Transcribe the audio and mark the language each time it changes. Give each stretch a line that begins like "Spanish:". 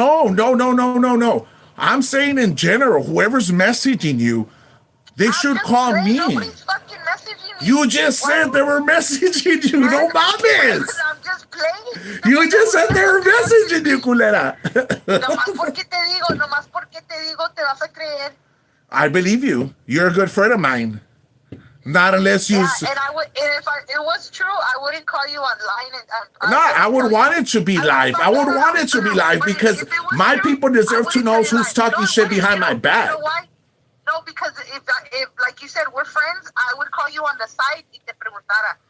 English: No. I'm saying in general, whoever's messaging you, they should call me. Nobody's fucking messaging me. You just said they were messaging you.
Spanish: No mames.
English: I'm just playing. You just said they were messaging you, culera.
Spanish: Nomás porque te digo, te vas a creer.
English: I believe you. You're a good friend of mine. Not unless you. Yeah, and if it was true, I wouldn't call you online. I would want it to be live. I would want it to be live because my people deserve to know who's talking shit behind my back. You know why? No, because if like you said, we're friends, I would call you on the side
Spanish: y te preguntara.